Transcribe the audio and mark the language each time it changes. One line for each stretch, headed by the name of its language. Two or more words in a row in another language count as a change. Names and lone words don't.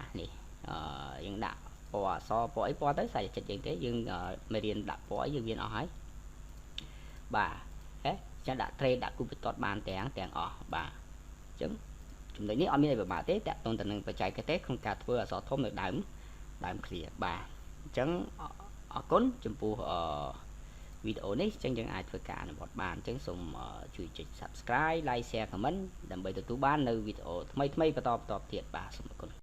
Khmer: នេះយើងដាក់ពណ៌អក្សរពណ៌អីពណ៌ទៅសាច់ចិត្តយើងទេយើងមេរៀនដាក់ពណ៌អីយើងមានអស់ហើយបាទចឹងដាក់ trade ដាក់ copy ត បានទាំងអស់បាទអញ្ចឹងចំណុចនេះអត់មានអីពិបាកទេតាក់ទងទៅនឹងបច្ចេកទេសក្នុងការធ្វើអក្សរធំនៅដើម clear បាទអញ្ចឹងអរគុណចំពោះវីដេអូនេះអញ្ចឹងយើងអាចធ្វើការអនុវត្តបានអញ្ចឹងសូមជួយចុច
English: Subscribe like share comment
Khmer: ដើម្បីទទួលបាននៅវីដេអូថ្មីៗបន្តទៀតបាទសូមអរគុណ